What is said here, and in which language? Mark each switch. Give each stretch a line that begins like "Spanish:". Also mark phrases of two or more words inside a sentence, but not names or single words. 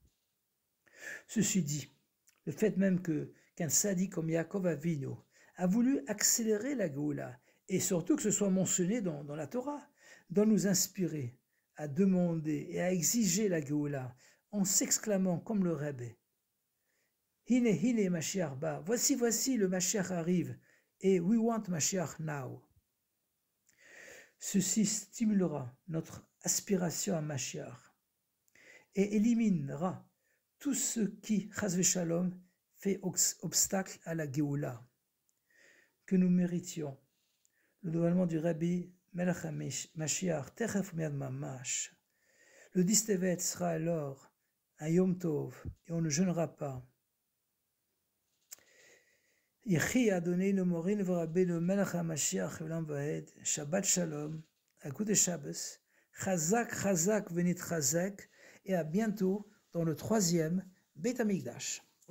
French: Ceci dit, le fait même qu'un sadi comme Yaakov Avinu a voulu accélérer la Géoula, et surtout que ce soit mentionné dans la Torah, doit nous inspirer à demander et à exiger la Géoula en s'exclamant comme le Rebbe «
Hebrew: הנה הנה משיח בא
French: » voici, voici, le Mashiach arrive, et «
English: we want Mashiach now ».
French: Ceci stimulera notre aspiration à Mashiach et éliminera tout ce qui,
Hebrew: חס ושלום,
French: fait obstacle à la Géoula, que nous méritions. Le dévoilement du
Hebrew: רבי מלך המשיח תיכף מיד ממש.
French: Le 10 Tevet sera alors un
Hebrew: יום טוב,
French: et on ne jeûnera pas.
Hebrew: יחי אדוננו מורנו ורבינו מלך המשיח לעולם ועד שבת שלום, Écoutez Shabbos, חזק חזק ונתחזק,
French: et à bientôt dans le 3e
Hebrew: בית המקדש.